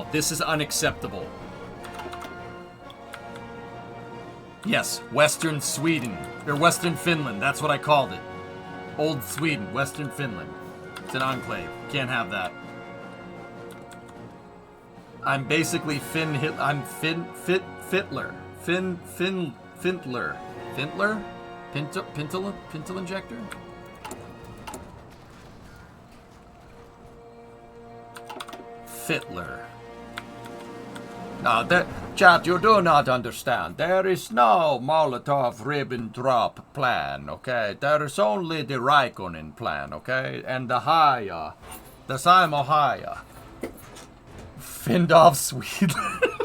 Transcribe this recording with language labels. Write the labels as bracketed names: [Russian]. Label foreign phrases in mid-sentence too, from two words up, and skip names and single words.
[English] This is unacceptable. Yes, Western Sweden. Or Western Finland, that's what I called it. Old Sweden, Western Finland. It's an enclave. Can't have that. I'm basically I'm Fintler. Fintler. Pintle injector? Fitler. Now, chat, you do not understand. There is no Molotov-Ribbentrop plan, okay? There is only the Raikkonen plan, okay? And the Haya. The Simo Haya. Findolf Swedler.